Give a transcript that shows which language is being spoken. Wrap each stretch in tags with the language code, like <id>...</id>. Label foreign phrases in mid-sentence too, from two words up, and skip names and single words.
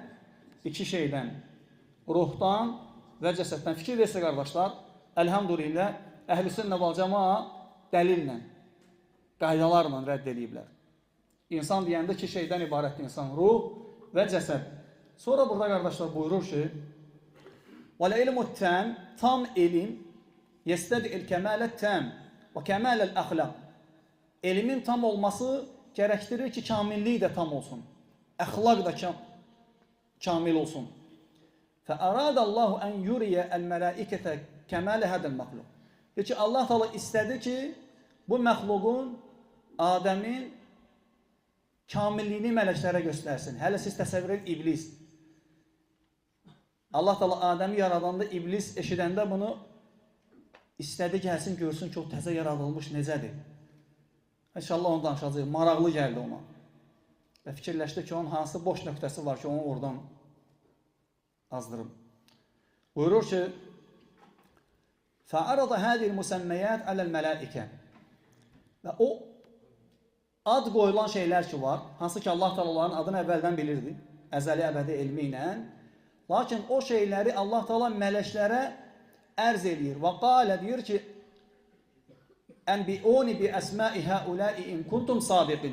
<az>İki şeydən. Ruhdan və cəsəddən. Fikir versə qardaşlar, əlhamdülillah, əhl-i sünnə vəl cəmaa dəlillə, qaydalarla rədd ediblər. İnsan deyəndə iki şeydən ibarətdir insan, ruh və cəsəd. Sonra burada qardaşlar buyurur ki,</az> <ar>وَالْعِلْمُ التَّامِ</ar> <az>tam elm</az> <ar>يَسْتَدْعِ الْكَمَالَ التَّامِ وَكَمَالَ الْأَخْلَقِ</ar> <az>Elmin tam olması gerektirir ki kamilliği de tam olsun. Əxlaq da kamil olsun.</az> <ar>فَأَرَادَ اللّٰهُ أَنْ يُرِيَ الْمَلَائِكَةَ كَمَالَ هَذَا الْمَخْلُقِ</ar> <az>Peki Allah Teala istedi ki bu məxluqun, Adəmin kamilliyini mələklərə göstərsin. Hələ siz təsəvvür edin iblis. Allah Teala Adəmi yaradanda iblis eşidəndə bunu istədi gəlsin görsün ki o təzə yaradılmış necədir. İnşallah onu danışacaq. Maraqlı gəldi ona. Və fikirləşdi ki onun hansı boş nöqtəsi var ki onu oradan azdırım. Buyurur ki</az> <ar>فَعَرَضَ هَذِي الْمُسَمَّيَاتِ عَلَى الْمَلَائِكَةِ</ar> <az>Və o ad qoyulan şeylər ki var, hansı ki Allah Teala onların adını əvvəldən bilirdi, əzəli əbədi elmi ilə. Lakin o şeyləri Allah Teala mələklərə ərz eləyir. Və qalə deyir ki,</az> <ar>أنبئوني بأسماء هؤلاء إن كنتم صادقين.</ar>